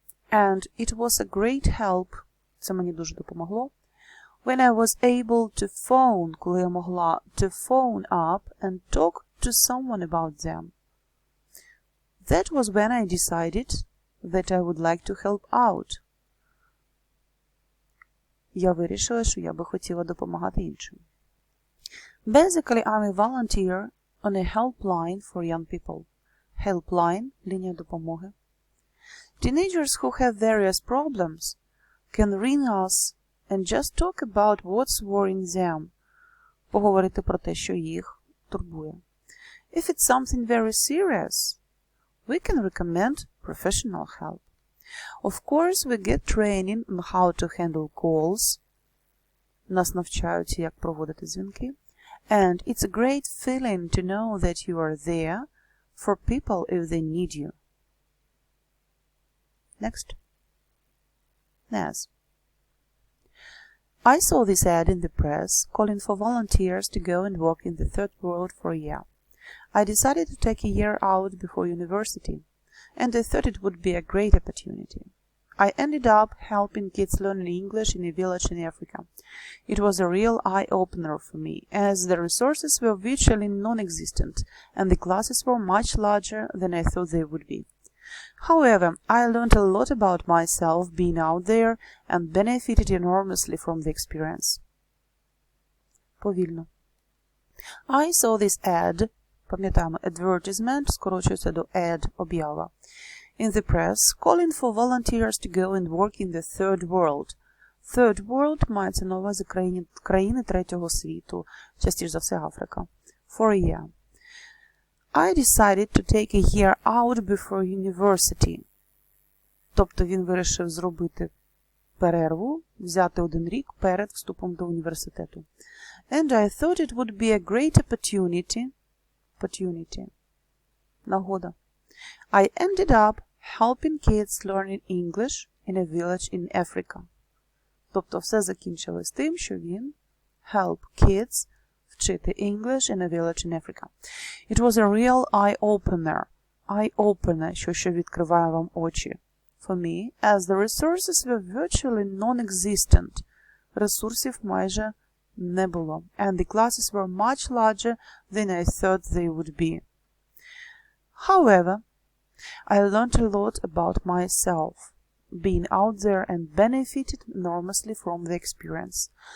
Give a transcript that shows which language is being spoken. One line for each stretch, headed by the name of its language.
English: And it was a great help,
Ukrainian: це мені дуже допомогло,
English: when I was able to phone,
Ukrainian: коли я могла
English: to phone up and talk to someone about them. That was when I decided that I would like to help out.
Ukrainian: Я вирішила, що я би хотіла допомагати іншим.
English: Basically, I'm a volunteer on a helpline for young people.
Ukrainian: Helpline – лінія допомоги.
English: Teenagers who have various problems can ring us and just talk about what's worrying them.
Ukrainian: Поговорити про те, що їх турбує.
English: If it's something very serious, we can recommend professional help. Of course, we get training on how to handle calls.
Ukrainian: Нас навчають, як проводити дзвінки.
English: And it's a great feeling to know that you are there for people if they need you. Next. Naz. I saw this ad in the press calling for volunteers to go and work in the third world for a year. I decided to take a year out before university, and I thought it would be a great opportunity. I ended up helping kids learn English in a village in Africa. It was a real eye-opener for me, as the resources were virtually non-existent, and the classes were much larger than I thought they would be. However, I learned a lot about myself being out there and benefited enormously from the experience.
Ukrainian: Повільно.
English: I saw this ad,
Ukrainian: пам'ятаємо,
English: advertisement,
Ukrainian: скорочується до
English: ad,
Ukrainian: об'ява,
English: in the press, calling for volunteers to go and work in the third world.
Ukrainian: Third world мається на увазі країни третього світу, частіше за все Африка,
English: for a year. I decided to take a year out before university.
Ukrainian: Тобто він вирішив зробити перерву, взяти 1 рік перед вступом до університету.
English: And I thought it would be a great opportunity.
Ukrainian: Нагода.
English: I ended up helping kids learning English in a village in Africa.
Ukrainian: Тобто все закінчилось тим, що він
English: help kids
Ukrainian: вчити
English: English in a village in Africa. It was a real eye-opener.
Ukrainian: Eye-opener, що відкриває вам очі.
English: For me, as the resources were virtually non-existent.
Ukrainian: Ресурсів майже не було.
English: And the classes were much larger than I thought they would be. However, I learned a lot about myself, being out there and benefited enormously from the experience.